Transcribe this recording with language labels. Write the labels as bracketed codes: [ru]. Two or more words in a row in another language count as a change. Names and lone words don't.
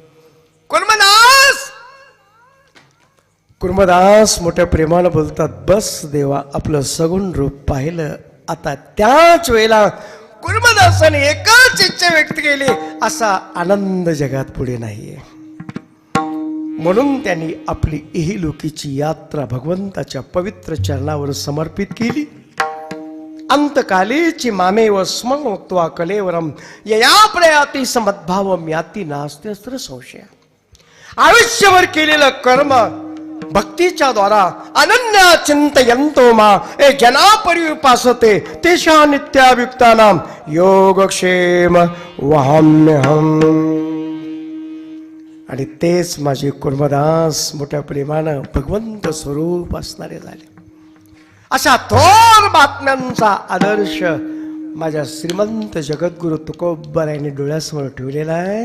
[mr] कुर्मदास मोठ्या प्रेमानं बोलतात, बस देवा आपलं सगुण रूप पाहिलं. आता त्याच वेळेला कुर्मदासाने एकच इच्छा व्यक्त केली, असा आनंद जगात पुढे नाहीये. म्हणून त्यांनी आपली इहलोकीची यात्रा भगवंताच्या पवित्र चरणावर समर्पित केली. [sa] अंतकालेची मामेव स्मत्वा कलेवरम यया प्रयाती समद्भावम याती नास्त्यस्त्र संशय. [mr] आयुष्यभर केलेलं कर्म भक्तीच्या द्वारा [sa] अनन्या चिंतयंतो मा ए जना परिपासते तेषा नित्याभियुक्तानां योगक्षेम वहाम्यहम्. [mr] आणि तेच माझे कुर्मदास मोठ्या प्रेमानं भगवंत स्वरूप असणारे झाले. अशा थोर बातम्यांचा आदर्श माझ्या श्रीमंत जगद्गुरु तुकोबरायांनी डोळ्यासमोर ठेवलेला आहे.